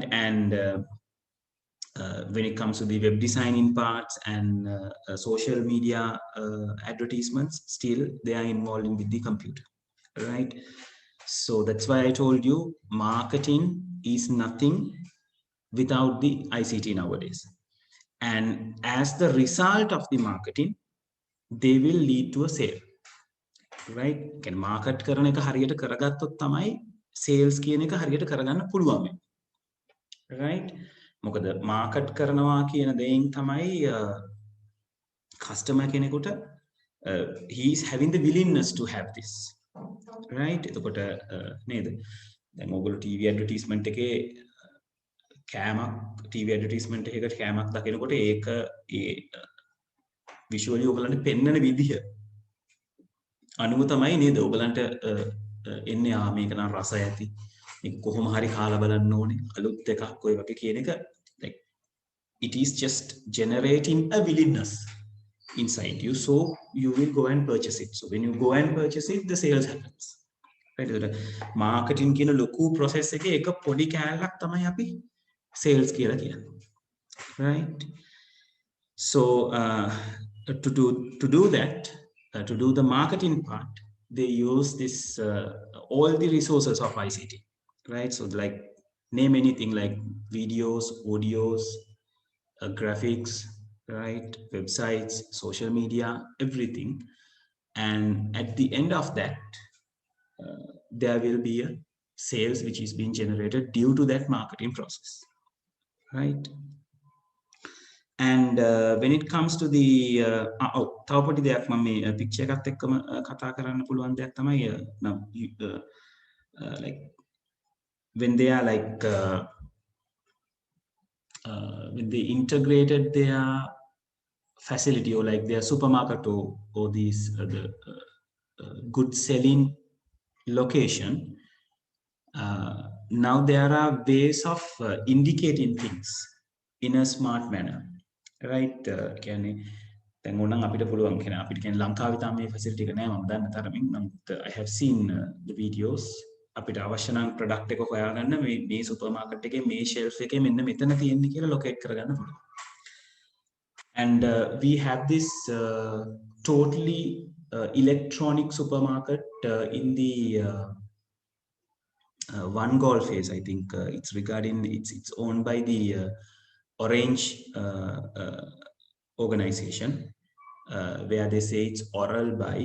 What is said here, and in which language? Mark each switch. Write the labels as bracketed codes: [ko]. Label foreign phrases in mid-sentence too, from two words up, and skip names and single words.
[en] And when it comes to the web designing parts and social media advertisements, still they are involved with the computer, right? So that's why I told you marketing is nothing without the ICT nowadays. And as the result of the marketing, they will lead to a sale, right? Can market [si] කරන එක හරියට කරගත්තොත් තමයි sales කියන එක හරියට කරගන්න පුළුවන් වෙන්නේ, right? මොකද market කරනවා කියන දෙයින් තමයි customer කෙනෙකුට [en] he is having the willingness to have this, right? [si] එතකොට නේද? දැන් ඔයගොල්ලෝ [en] TV advertisement [si] එකේ කෑමක් [en] TV advertisement [si] එකකට කෑමක් දකිනකොට ඒක ඒ visually ඔයගලන්ට පෙන්වන විදිහ අනුව තමයි නේද ඔයගලන්ට එන්නේ මේක නම් රස ඇති මේක කොහොම හරි කාලා බලන්න ඕනේ අලුත් එකක් ඔය වගේ කියන එක [en] like it is just generating a willingness inside you, so you will go and purchase it. So when you go and purchase it, the sales happens, right? [si] Marketing කියන ලොකු process එකේ එක පොඩි කෑල්ලක් තමයි අපි sales කියලා කියන්නේ, [en] right? So to do that, to do the marketing part, they use this all the resources of ICT, right? So like name anything like videos, audios, graphics, right? Websites, social media, everything. And at the end of that, there will be a sales which is being generated due to that marketing process, right? And when it comes to the [si] තව පොඩි දෙයක් මම මේ picture එකත් එක්කම කතා කරන්න පුළුවන් දෙයක් තමයි [en] like when they are like when they integrated their facility or like their supermarket or these the good selling location, now there are ways of indicating things in a smart manner, right? [si] කියන්නේ දැන් ඕනනම් අපිට පුළුවන් කියන අපිට කියන්නේ ලංකාවේ තාම මේ facility එක නැහැ මම දන්න තරමින්. [en] නමුත් I have seen the videos. [si] අපිට අවශ්‍ය නම් product එක හොයාගන්න මේ සුපර් මාකට් එකේ මේ shelf එකේ මෙන්න මෙතන තියෙන්නේ කියලා locate කරගන්න පුළුවන්. [en] And we have this totally electronic supermarket in the one goal phase. I think it's regarding it's owned by the Orange organization, where they say it's oral buy.